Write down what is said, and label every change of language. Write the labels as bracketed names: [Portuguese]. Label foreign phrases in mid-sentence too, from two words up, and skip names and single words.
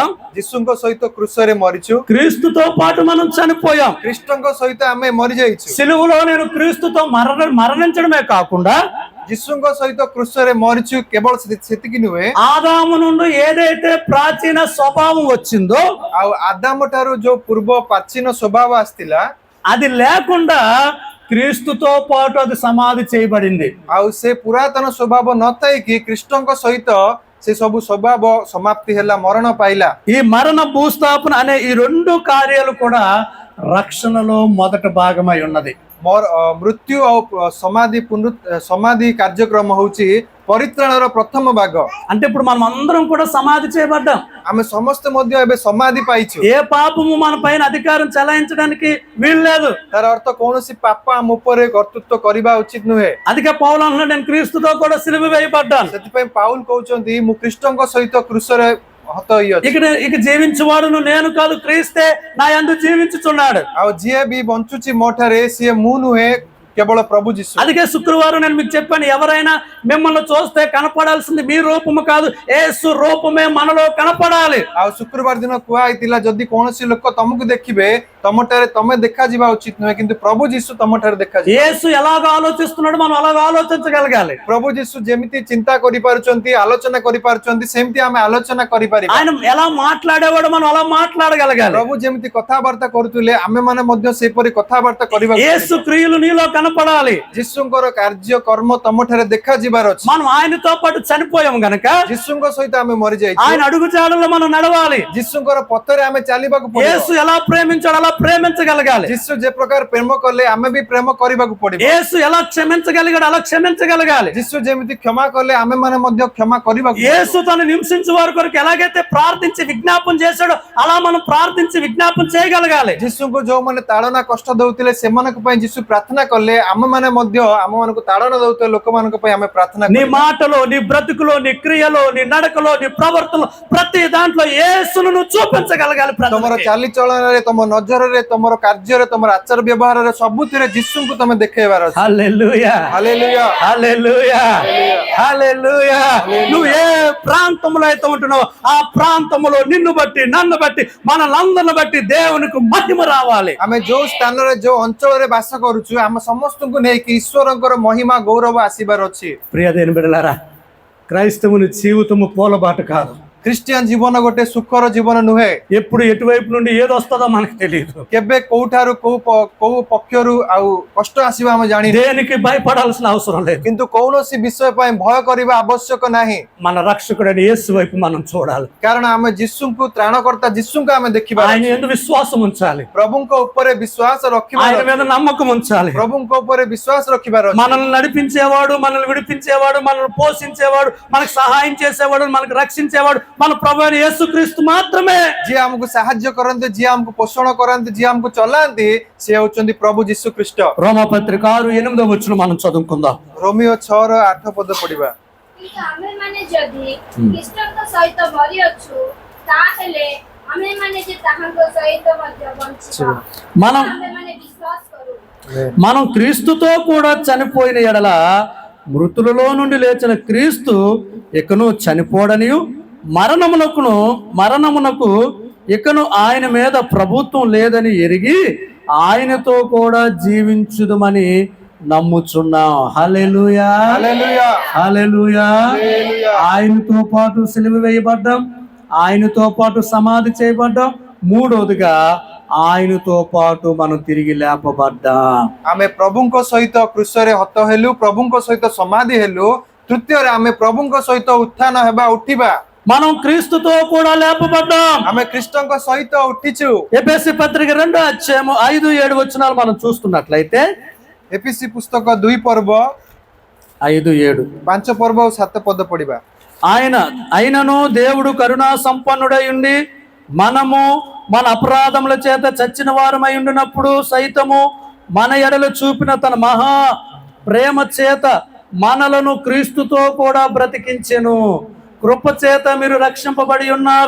[Odia] ଯୀଶୁଙ୍କ ସହିତ କ୍ରୁଶରେ ମରିଛୁ। [Telugu] క్రీస్తుతో పాటు మనం చనిపోయాం. [Odia] ଖ୍ରୀଷ୍ଟଙ୍କ ସହିତ ଆମେ ମରିଯାଇଛୁ। [Telugu] సిలువలో నేను క్రీస్తుతో మరణించడమే కాకుండా [Odia] ଯୀଶୁଙ୍କ ସହିତ କ୍ରୁଶରେ ମରିଛୁ। କେବଳ ସେତିକି ନୁହେଁ, [Telugu] ఆదాము నుండి ఏదైతే ప్రాచీన స్వభావం వచ్చిందో [Odia] ଆଉ ଆଦାମ ଠାରୁ ଯୋଉ ପୂର୍ବ ପ୍ରାଚୀନ ସ୍ୱଭାବ ଆସିଥିଲା [Telugu] అది లేకుండా క్రీస్తుతో పాటు అది సమాధి చేయబడింది. [Odia] ଆଉ ସେ ପୁରାତନ ସ୍ୱଭାବ ନଥାଇକି ଖ୍ରୀଷ୍ଟଙ୍କ ସହିତ ସେ ସବୁ ସ୍ୱଭାବ ସମାପ୍ତି ହେଲା, ମରଣ ପାଇଲା। [Telugu] ఈ మరణ భూస్థాపన అనే ఈ రెండు కార్యాలు కూడా రక్షణలో మొదటి భాగమై ఉన్నది. [Odia] ମୃତ୍ୟୁ ଆଉ ସମାଧି କାର୍ଯ୍ୟକ୍ରମ ହଉଛି ପରିତ୍ରାଣର ପ୍ରଥମ ଭାଗ। [Telugu] అంటే ఇప్పుడు మనం అందరం కూడా సమాధి చేయబడ్డాం. [Odia] ଆମେ ସମସ୍ତେ ମଧ୍ୟ ଏବେ ସମାଧି ପାଇଛୁ। [Telugu] ఏ పాపము మన పైన అధికారం చెలాయించడానికి వీలు లేదు. [Odia] ତାର ଅର୍ଥ କୌଣସି ପାପ ଆମ ଉପରେ କର୍ତ୍ତୃତ୍ୱ କରିବା ଉଚିତ ନୁହେଁ। [Telugu] అందుకే పౌలు అంటున్నాడు, నేను క్రీస్తుతో కూడా సిలువ వేయబడ్డాను. [Odia] ସେଥିପାଇଁ ପାଉଲ କହୁଛନ୍ତି ମୁଁ ଖ୍ରୀଷ୍ଟଙ୍କ ସହିତ କ୍ରୁଶରେ ହତ ହୋଇଅଛି। [Telugu] ఇక జీవించువాడును నేను కాదు, క్రీస్తే నా యందు జీవించుచున్నాడు. [Odia] ଆଉ ଯିଏ ବି ବଞ୍ଚୁଛି ମୋ ଠାରେ ସିଏ ମୁଁ ନୁହେଁ, [Telugu] కేవలం ప్రభు యేసు. అందుకే శుక్రవారం నేను మీకు చెప్పాను, ఎవరైనా మిమ్మల్ని చూస్తే కనపడాల్సింది మీ రూపము కాదు, యేసు రూపమే మనలో కనపడాలి. [Odia] ଆଉ ଶୁକ୍ରବାର ଦିନ କୁହା ହେଇଥିଲା ଯଦି କୌଣସି ଲୋକ ତମକୁ ଦେଖିବେ ତମଠାରେ ତମେ ଦେଖାଯିବା ଉଚିତ ନୁହେଁ, କିନ୍ତୁ ପ୍ରଭୁ ଯୀଶୁ ତମଠାରେ ଦେଖାଯିବେ। [Telugu] యేసు ఎలాగ ఆలోచిస్తున్నాడు మనం అలాగ ఆలోచించగలగాలి। [Odia] ପ୍ରଭୁ ଯୀଶୁ ଯେମିତି ଚିନ୍ତା କରିପାରୁଛନ୍ତି, ଆଲୋଚନା କରିପାରୁଛନ୍ତି, ସେମିତି ଆମେ ଆଲୋଚନା କରିପାରିବା। [Telugu] ఆయన ఎలా మాట్లాడేవాడు మనం అలా మాట్లాడగలగాలి। [Odia] ପ୍ରଭୁ ଯେମିତି କଥାବାର୍ତ୍ତା କରୁଥିଲେ ଆମେ ମାନେ ମଧ୍ୟ ସେପରି କଥାବାର୍ତ୍ତା କରିବା। [Telugu] యేసు క్రియలు నీలో కనపడాలి. [Odia] ଯୀଶୁଙ୍କର କାର୍ଯ୍ୟ କର୍ମ ତମଠାରେ ଦେଖାଯିବାର ଅଛି। [Telugu] మనం ఆయనతో పాటు చనిపోయాం గనక [Odia] ଯୀଶୁଙ୍କ ସହିତ ଆମେ ମରିଯାଇଛୁ। [Telugu] ఆయన అడుగుజాడల్లో మనం నడవాలి. [Odia] ଯୀଶୁଙ୍କର ପଥରେ ଆମେ ଚାଲିବାକୁ ପଡ଼ିବ। [Telugu] యేసు ఎలా ప్రేమించాడు అలా ప్రేమించగలగాలి. [Odia] ଯୀଶୁ ଯେ ପ୍ରକାର ପ୍ରେମ କଲେ ଆମେ ବି ପ୍ରେମ କରିବାକୁ ପଡ଼ିବ। [Telugu] యేసు ఎలా క్షమించగలిగాడు అలా క్షమించగలగాలి. [Odia] ଯୀଶୁ ଯେମିତି କ୍ଷମା କଲେ ଆମେ ମାନେ ମଧ୍ୟ କ୍ଷମା କରିବାକୁ ପଡ଼ିବ। [Telugu] యేసు తను హింసించే వారి కొరకు ఎలాగైతే ప్రార్థించి విజ్ఞాపన చేశాడో అలా మనం ప్రార్థించి విజ్ఞాపన చేయగలగాలి. [Odia] ଯୀଶୁଙ୍କୁ ଯୋଉମାନେ ତାଡ଼ନା କଷ୍ଟ ଦଉଥିଲେ ସେମାନଙ୍କ ପାଇଁ ଯୀଶୁ ପ୍ରାର୍ଥନା କଲେ ଆମେ ମାନେ ମଧ୍ୟ ଆମମାନଙ୍କୁ ତାଡ଼ନା ଦଉଥିବା ଲୋକମାନଙ୍କ ପାଇଁ ଆମେ ପ୍ରାର୍ଥନା [Telugu] నీ [Odia] କରିବା। [Telugu] మాటలో, నీ బ్రతుకులో, నీ క్రియలో, నీ నడకలో, నీ ప్రవర్తనలో ప్రతి దాంట్లో యేసును నువ్వు చూపించగలగాలి. [Odia] ତମର ଚାଲିଚଳନରେ, ତମ ନଜରରେ, ତମର କାର୍ଯ୍ୟରେ, ତମର ଆଚାର ବ୍ୟବହାରରେ ସବୁଥିରେ ଯୀଶୁଙ୍କୁ ତମେ ଦେଖେଇବାର ଅଛି। [Telugu] హల్లెలూయా, హల్లెలూయా, హల్లెలూయా, హల్లెలూయా. నువ్వు ఏ ప్రాంతంలో అయితే ఉంటున్నావో ఆ ప్రాంతంలో నిన్ను బట్టి, నన్ను బట్టి, మనలందరిని బట్టి దేవునికి మహిమ రావాలి. [Odia] ଆମେ ଯୋଉ ସ୍ଥାନରେ ଯୋଉ ଅଞ୍ଚଳରେ ବାସ କରୁଛୁ ଆମେ ସମସ୍ତଙ୍କୁ ନେଇକି ଈଶ୍ୱରଙ୍କର ମହିମା ଗୌରବ ଆସିବାର ଅଛି। [Telugu] ప్రియ దేవుని బిడ్డలారా, క్రైస్తవుని జీవితము పూలబాట కాదు. [Odia] ଖ୍ରୀଷ୍ଟିଆନ ଜୀବନ ଗୋଟେ ସୁଖର ଜୀବନ ନୁହେଁ। [Telugu] ఎప్పుడు ఎటువైపు నుండి ఏది వస్తుందో మనకు తెలియదు. [Odia] କେବେ କୋଉଠାରୁ କୋଉ ପକ୍ଷରୁ ଆଉ କଷ୍ଟ ଆସିବ ଆମେ ଜାଣିନୁ। [Telugu] దేనికి భయపడాల్సిన అవసరం లేదు. [Odia] କିନ୍ତୁ କୌଣସି ବିଷୟ ପାଇଁ ଭୟ କରିବା ଆବଶ୍ୟକ ନାହିଁ। [Telugu] మన రక్షకుడైన యేసు వైపు మనం చూడాలి. [Odia] କାରଣ ଆମେ ଯୀଶୁଙ୍କୁ ତ୍ରାଣକର୍ତ୍ତା ଯୀଶୁଙ୍କୁ ଆମେ ଦେଖିବା। [Telugu] ఆయన యందు విశ్వాసం ఉంచాలి. [Odia] ପ୍ରଭୁଙ୍କ ଉପରେ ବିଶ୍ୱାସ ରଖିବାର [Telugu] ఆయన [Odia] ଅଛି। [Telugu] మీద నమ్మకం ఉంచాలి. [Odia] ପ୍ରଭୁଙ୍କ ଉପରେ ବିଶ୍ୱାସ ରଖିବାର ଅଛି। [Telugu] మనల్ని నడిపించేవాడు, మనల్ని విడిపించేవాడు, మనల్ని పోషించేవాడు, మనకు సహాయం చేసేవాడు, మనకు రక్షించేవాడు మన ప్రభు అయిన యేసుక్రీస్తు మాత్రమే. [Odia] ଯିଏ ଆମକୁ ସାହାଯ୍ୟ କରନ୍ତି, ଯିଏ ଆମକୁ ପୋଷଣ କରନ୍ତି, ଯିଏ ଆମକୁ ଚଲାନ୍ତି ସେ ହେଉଛନ୍ତି ପ୍ରଭୁ ଯୀଶୁ ଖ୍ରୀଷ୍ଟ। [Telugu] రోమాపత్రిక 6:8 మనం చదువుకుందాం. [Odia] ରୋମିଓ 6:8 ପଦ ପଢିବା। କିନ୍ତୁ ଆମେମାନେ ଯଦି ଖ୍ରୀଷ୍ଟଙ୍କ ସହିତ ମରିଅଛୁ ତାହେଲେ ଆମେମାନେ ଯେ ତାହାଙ୍କ ସହିତ ମଧ୍ୟ ବଞ୍ଚିବା [Telugu] మనం [Odia] ଆମେମାନେ ବିଶ୍ୱାସ କରୁ। [Telugu] మనం క్రీస్తుతో కూడా చనిపోయిన ఎడల మృతులలో నుండి లేచిన క్రీస్తు ఇకను చనిపోడనియు మరణమునకు ఇకను ఆయన మీద ప్రభుత్వం లేదని ఎరిగి ఆయనతో కూడా జీవించుదమని నమ్ముచున్నాం. హల్లెలూయా, హల్లెలూయా, హల్లెలూయా. ఆయనతో పాటు సిలువ వేయబడ్డాం, ఆయనతో పాటు సమాధి చేయబడ్డాం, మూడోదిగా ఆయనతో పాటు మనం తిరిగి లేపబడ్డాం. [Odia] ଆମେ ପ୍ରଭୁଙ୍କ ସହିତ କ୍ରୁଶରେ ହତ ହେଲୁ, ପ୍ରଭୁଙ୍କ ସହିତ ସମାଧି ହେଲୁ, ତୃତୀୟରେ ଆମେ ପ୍ରଭୁଙ୍କ ସହିତ ଉତ୍ଥାନ ହେବା, ଉଠିବା। [Telugu] మనం క్రీస్తుతో కూడా లేపబడ్డాం. [Odia] ଆମେ ଖ୍ରୀଷ୍ଟଙ୍କ ସହିତ ଉଠିଛୁ। [Telugu] ఎఫెసీ పత్రిక 2:5-7 మనం చూస్తున్నట్లయితే [Odia] ଏଫିସି ପୁସ୍ତକ 2 ପର୍ବ 5-7 5 ପର୍ବ ଆଉ 7 ପଦ ପଢିବା। [Telugu] అయినను దేవుడు కరుణా సంపన్నుడై ఉండి మనము మన అపరాధముల చేత చచ్చిన వారమై ఉండినప్పుడు సైతము మన ఎడల చూపిన తన మహా ప్రేమ చేత మనలను క్రీస్తుతో కూడా బ్రతికించెను. కృప చేత మీరు రక్షింపబడి ఉన్నారు.